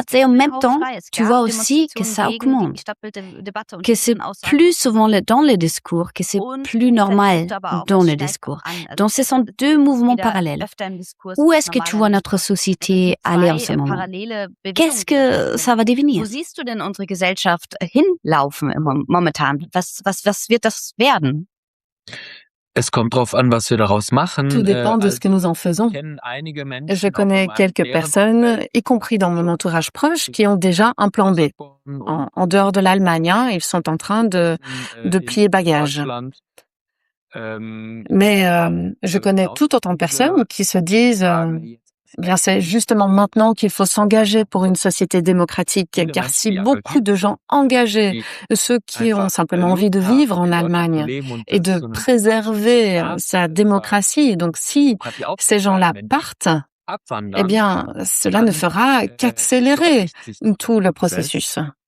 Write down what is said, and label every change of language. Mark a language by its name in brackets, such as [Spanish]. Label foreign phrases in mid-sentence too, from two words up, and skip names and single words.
[French] Et en même temps, tu vois aussi que ça augmente, que c'est plus souvent dans le discours, que c'est plus normal dans le discours. Donc ce sont deux mouvements parallèles. Où est-ce que tu vois notre société aller en ce moment? Qu'est-ce que ça va devenir? [German] Wo siehst du denn unsere Gesellschaft hinlaufen momentan? Was wird das werden? Es kommt drauf an, was wir daraus machen. [French] Tout dépend de ce que nous en faisons. Je connais quelques personnes, y compris dans mon entourage proche, qui ont déjà un plan B. En dehors de l'Allemagne, ils sont en train de plier bagages. Mais je connais tout autant de personnes qui se disent c'est justement maintenant qu'il faut s'engager pour une société démocratique, car si beaucoup de gens engagés, ceux qui ont simplement envie de vivre en Allemagne et de préserver sa démocratie, donc si ces gens-là partent, eh bien, cela ne fera qu'accélérer tout le processus.